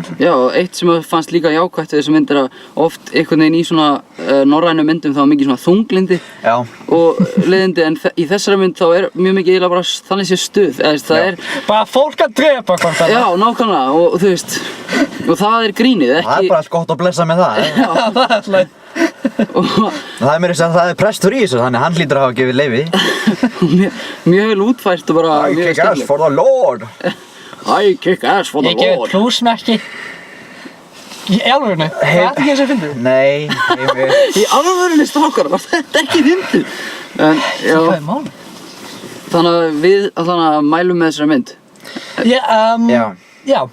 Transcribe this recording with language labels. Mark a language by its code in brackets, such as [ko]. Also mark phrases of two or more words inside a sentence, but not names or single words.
[is] Já, og eitt sem fannst líka jákvætt við þessu mynd er að oft einhvern veginn í svona norrænu myndum þá er mikið svona þunglindi og leiðindi en í þessari mynd þá er mjög mikið eiginlega bara þannig sé stuð, það er... Bara fólk að drepa hvort annað. Já, nákvæmlega og þú veist, og það er grínið, ekki... Það er bara allt gott að blessa með það. Já, það er alltaf... Það er mér að segja að það er prestur í þessu, þannig hann hlýtur að hafa gefið leyfi. Mjög vel útfært og bara mjög skemmtilegt. [en] I kick ass for the Lord! I kick ass for the [is] Ég gefið [en] Lord! [is] plúsmerki. Í alvörunni? Það er ekki eins og fyndið? Nei, Heimir. Í alvörunni strákar, var þetta ekki fyndið? En, já, Hvað er málið? þannig að við mælum með þessari mynd. Já.